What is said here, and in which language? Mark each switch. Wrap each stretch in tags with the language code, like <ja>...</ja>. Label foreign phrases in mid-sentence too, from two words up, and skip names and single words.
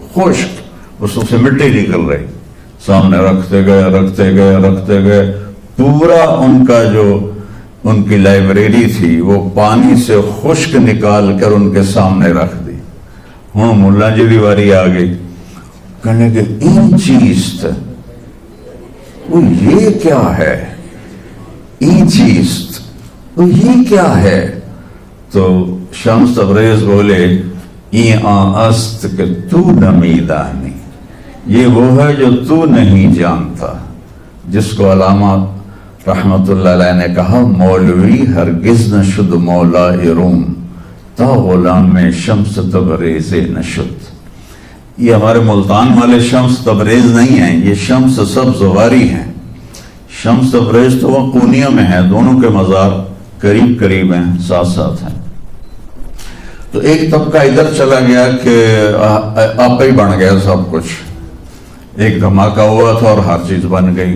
<ur>خشک، اس سے مٹی نکل رہی، سامنے رکھتے گئے. پورا ان کا جو ان کی لائبریری تھی وہ پانی سے خشک نکال کر ان کے سامنے رکھ دی.</ur> <pa>ہوں ملا جی دی واری آ گئی. کہنے کہ</pa> <fa>این چیست،</fa> <ur>وہ یہ کیا ہے؟</ur> <fa>این چیست،</fa> <ur>وہ یہ کیا ہے؟ تو شمس تبریز بولے</ur> <fa>این است کہ تو نمیدانی،</fa> <ur>یہ وہ ہے جو تو نہیں جانتا، جس کو علامہ رحمت اللہ علیہ نے کہا</ur> <fa>مولوی ہرگز نشد مولا روم تا غلام میں شمس تبریز نشد۔</fa> <ur>یہ ہمارے ملتان والے شمس تبریز نہیں ہیں، یہ شمس سبز واری ہیں۔ شمس تبریز تو وہ قونیہ میں ہے، دونوں کے مزار قریب قریب ہیں، ساتھ ساتھ ہیں۔ تو ایک طبقہ ادھر چلا گیا کہ آپ ہی بن گیا سب کچھ، ایک دھماکہ ہوا تھا اور ہر چیز بن گئی۔</ur>